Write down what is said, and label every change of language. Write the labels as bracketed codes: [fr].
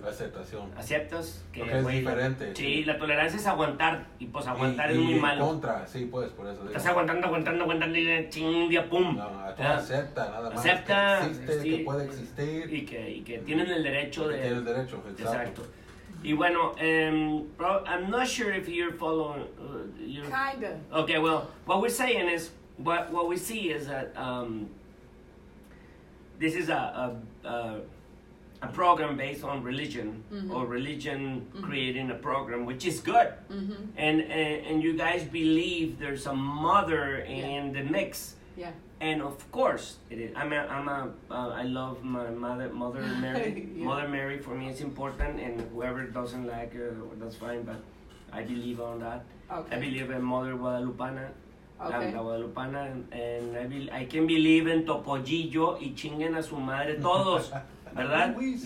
[es] La aceptación. Aceptas que es diferente. Sí, la tolerancia es aguantar, y pues aguantar es muy malo. Contra, sí, pues, por eso. Estás aguantando y ching, día pum. No, tú acepta, nada más. Acepta, que existe, sí, que puede existir. Y que tienen el derecho de... Tienen el derecho, exacto. Y bueno, [en] I'm not sure if you're following. Kinda. Okay, well, what we're saying is, what we see is that this is a program based on religion, or religion creating a program, which is good. And you guys believe there's a mother in the mix. Yeah. And of course, it is. I love my Mother Mary. Yeah. Mother Mary for me is important, and whoever doesn't like her, that's fine. But I believe on that. Okay. I believe in Mother Guadalupana. Okay. [es] La Guadalupana, [en] and I can believe [es] en Topollillo y chinguen a su madre todos, ¿verdad?